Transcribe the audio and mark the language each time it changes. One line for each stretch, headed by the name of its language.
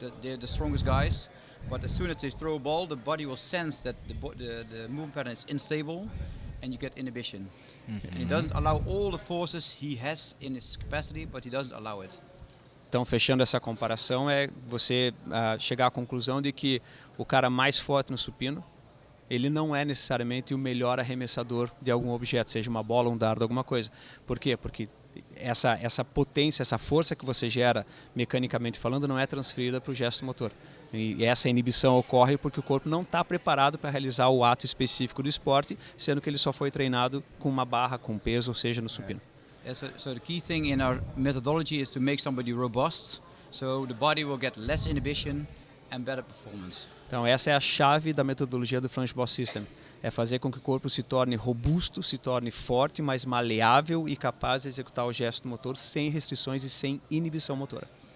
English: They're the strongest guys. But as soon as they throw a ball, the body will sense that the movement pattern is unstable, and you get inhibition. And he doesn't allow all the forces he has in his capacity, but he doesn't allow it.
Portuguese: Então, fechando essa comparação, é você chegar à conclusão de que o cara mais forte no supino, ele não é necessariamente o melhor arremessador de algum objeto, seja uma bola, um dardo, alguma coisa. Por quê? Porque essa potência, essa força que você gera mecanicamente falando não é transferida para o gesto motor. E essa inibição ocorre porque o corpo não está preparado para realizar o ato específico do esporte, sendo que ele só foi treinado com uma barra, com peso, ou seja, no supino.
English: Yeah, so the key thing in our methodology is to make somebody robust, so the body will get less inhibition and better performance.
Portuguese: Então essa é a chave da metodologia do Franz Bosch System. É fazer com que o corpo se torne robusto, se torne forte, mais maleável e capaz de executar o gesto motor sem restrições e sem inibição motora.